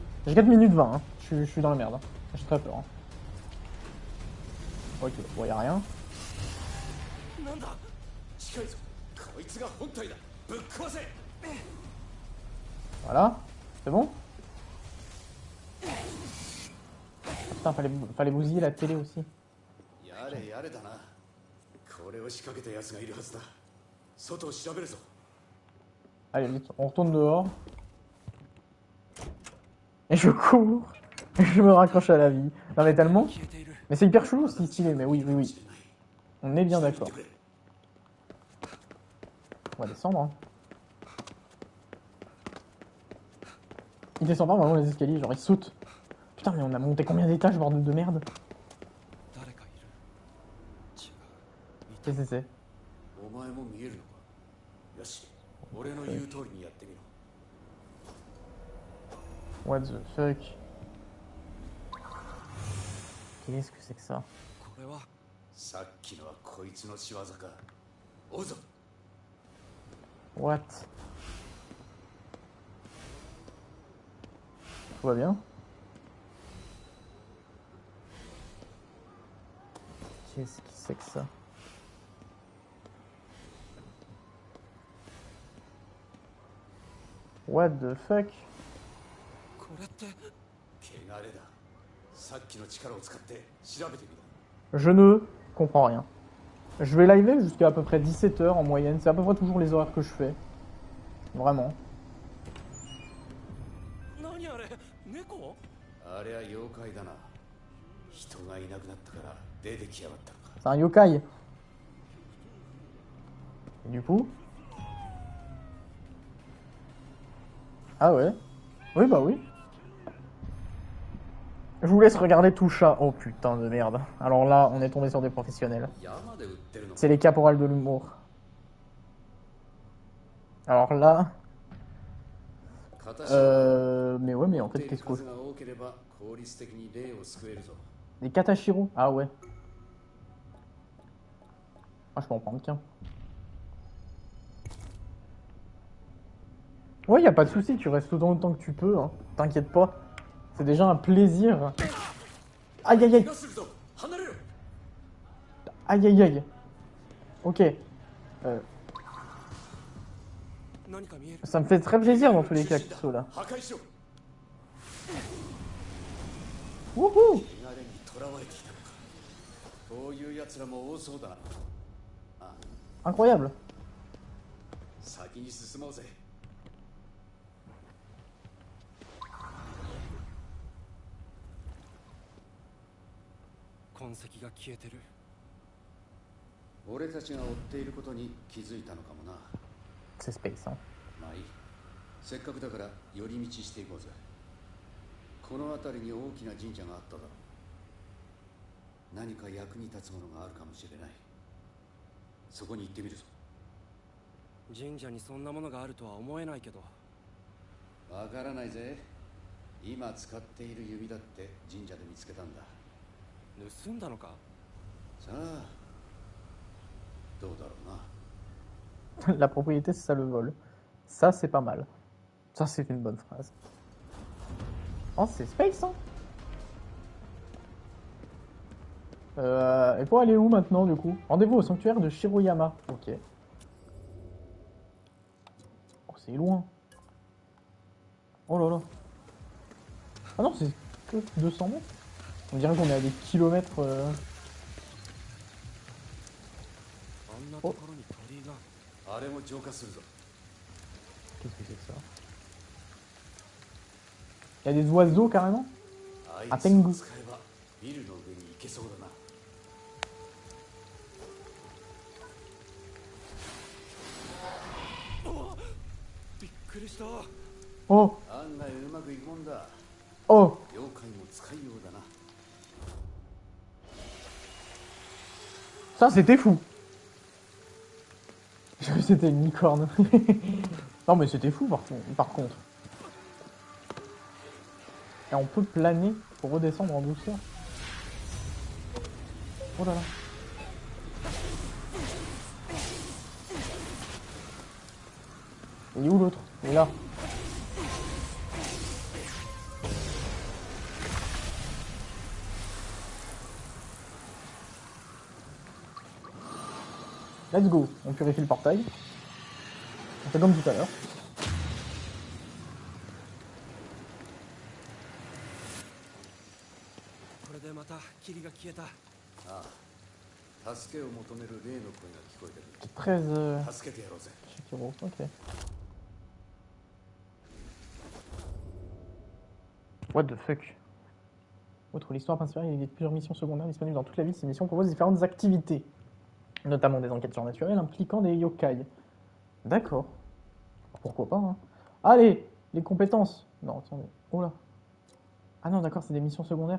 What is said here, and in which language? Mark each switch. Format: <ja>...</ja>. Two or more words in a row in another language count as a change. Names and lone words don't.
<fr>J'ai 4 minutes 20, hein. Je suis dans la merde. Hein. J'ai très peur. Hein. Ok, bon, y'a rien.</fr> <ja>なんだ。近いぞ。こいつが本体だ。ぶっ壊せ。</ja> <fr>Voilà. C'est bon? Putain, fallait bousiller la télé aussi.</fr> <ja>やれやれだな。これを仕掛けた奴がいるはずだ。外を調べるぞ。</ja> <fr>Allez, vite, on retourne dehors. Et je cours. Et je me raccroche à la vie. Non mais tellement.</fr> <ja>消えている。</ja> <fr>Mais c'est hyper chelou ce stylé, mais oui, oui, oui. On est bien d'accord. On va descendre. Hein. Il descend pas vraiment les escaliers, genre il saute. Putain, mais on a monté combien d'étages, bordel de merde?</fr> <ja>誰かいる。違う。</ja> <fr>C'est.</fr> <ja>お前も見えるのか。よし、俺の言う通りにやってみろ。</ja> <en>What the fuck?</en> <fr>Qu'est-ce que c'est que ça?</fr> <ja>これは。さっきのはこいつの仕業か。追うぞ。</ja> <en>What?</en> <fr>Tout va bien? Qu'est-ce que c'est que ça?</fr> <en>What the fuck?</en> <ja>これって。汚れだ。さっきの力を使って調べてみろ。</ja> <fr>Je ne comprends rien. Je vais liver jusqu'à à peu près 17 heures en moyenne. C'est à peu près toujours les horaires que je fais. Vraiment.</fr> <ja>何あれ。猫。あれは妖怪だな。人がいなくなったから出てきやがったのか。</ja> <fr>C'est un yokai. Et du coup? Ah ouais? Oui, bah oui. Je vous laisse regarder tout chat. Oh putain de merde. Alors là, on est tombé sur des professionnels.</fr> <ja>山で売ってるのか。</ja> <fr>C'est les caporales de l'humour. Alors là...</fr> <ja>形を</ja> <fr>mais ouais, mais en fait, qu'est-ce que...</fr> <ja>数が多ければ効率的に霊を救えるぞ。</ja> <fr>Des Katashiro? Ah ouais. Ah, je peux en prendre qu'un. Ouais, y a pas de souci, tu restes autant de temps que tu peux, hein. T'inquiète pas. C'est déjà un plaisir. Aïe aïe aïe.</fr> <ja>怪我するぞ。離れろ。</ja> <fr>Aïe aïe aïe. Ok.</fr> <ja>何か見える。</ja> <fr>Ça me fait très plaisir dans tous les cas, Kiso, là.</fr> <ja>破壊しろ。 Wouhou. 汚れに囚われていたのか。こういう奴らも多そうだな。あ、</ja> <fr>Incroyable.</fr> <ja>先に進もうぜ。痕跡が消えてる。俺たちが追っていることに気づいたのかもな。</ja> <fr>C'est space, hein.</fr> <ja>まあいい。せっかくだから寄り道していこうぜ。この辺りに大きな神社があっただろ何か役に立つものがあるかもしれない。そこに行ってみるぞ。神社にそんなものがあるとは思えないけど。わからないぜ。今使っている弓だって神社で見つけたんだ。盗んだのか？さあどうだろうな。</ja> <fr>La propriété, c'est ça le vol. Ça, c'est pas mal. Ça, c'est une bonne phrase. Oh, c'est Space, hein. Et pour aller où maintenant, du coup? Rendez-vous au sanctuaire de Shiroyama. Ok. Oh, c'est loin. Oh là là. Ah non, c'est que 200 mètres. On dirait qu'on est à des kilomètres.</fr> <ja>あんなところに鳥居が。あれも浄化するぞ。</ja> <fr>Qu'est-ce que c'est que ça? Il y a des oiseaux carrément?</fr> <ja>あいつを使えばビルの上に行けそうだな。びっくりした。 Oh! 案外うまくいくもんだ。 Oh! 妖怪も使いようだな。</ja> <fr>Ça, c'était fou! J'ai cru que c'était une licorne. Non, mais c'était fou par contre. Et on peut planer pour redescendre en douceur. Oh là là. Il est où l'autre? Il est là.</fr> <en>Let's go.</en> <fr>On purifie le portail. On fait comme tout à l'heure.</fr> <ja>Ah, 助けを求める霊の声が聞こえてる。 13 助けてやろうぜ。</ja> <en>Shikiro, ok. What the fuck?</en> <fr>Outre l'histoire principale, il y a plusieurs missions secondaires disponibles dans toute la ville. Ces missions proposent différentes activités, notamment des enquêtes surnaturelles impliquant des yokai. D'accord. Pourquoi pas, hein. Allez, les compétences. Non, attendez. Oh là. Ah non, d'accord, c'est des missions secondaires.</fr>